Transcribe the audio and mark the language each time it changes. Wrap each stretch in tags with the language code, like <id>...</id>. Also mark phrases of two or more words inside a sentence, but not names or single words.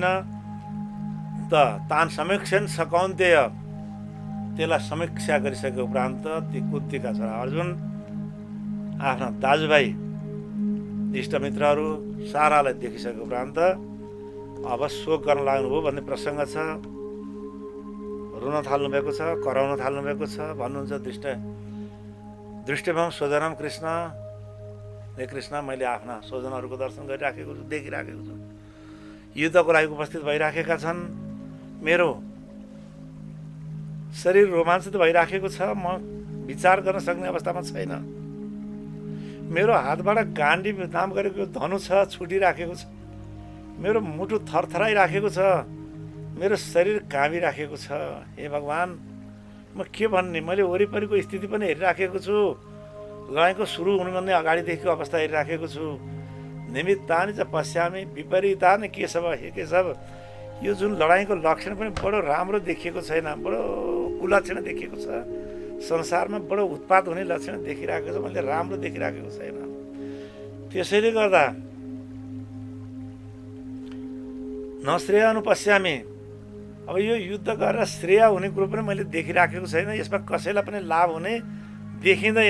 <sa>त तान समीक्षण सकौन्तेय,</sa> <ne>त्यसलाई समीक्षा गरिसकेको उपरान्त ती कुन्तीका छोरा अर्जुन आफ्ना दाजुभाइ इष्टमित्रहरू सारालाई देखिसकेको उपरान्त अब शोक गर्न लाग्नुभयो भन्ने प्रसङ्ग छ। रुन थाल्नुभएको छ, कराउन थाल्नुभएको छ। भन्नुहुन्छ</ne> <sa>दृष्टिभम स्वजनम कृष्ण,</sa> <ne>हे कृष्ण मैले आफ्ना स्वजनहरूको दर्शन गरिराखेको छु, देखिराखेको छु, युद्धको लागि उपस्थित भइराखेका छन्, मेरो शरीर रोमाञ्चित भइराखेको छ, म विचार गर्न सक्ने अवस्थामा छैन, मेरो हातबाट गाण्डी नाम गरेको धनु छ छुटिराखेको छ, मेरो मुटु थरथराइराखेको छ, मेरो शरीर काँबिराखेको छ। हे भगवान्, म के भन्ने, मैले वरिपरिको स्थिति पनि हेरिराखेको छु, लडाइँको सुरु हुनुभन्दा अगाडिदेखिको अवस्था हेरिराखेको छु।</ne> <sa>निमित्तानि च पश्यामि विपरीतानि केशव, हे केशव,</sa> <ne>यो जुन लडाइँको लक्षण पनि बडो राम्रो देखिएको छैन, बडो कुलक्षण देखिएको छ, संसारमा बडो उत्पात हुने लक्षण देखिरहेको छ, मैले राम्रो देखिराखेको छैन। त्यसैले गर्दा</ne> <sa>नश्रेय अनुपश्यामि,</sa> <ne>अब यो युद्ध गरेर श्रेय हुने कुरो पनि मैले देखिराखेको छैन, यसमा कसैलाई पनि लाभ हुने देखिँदैन।</ne>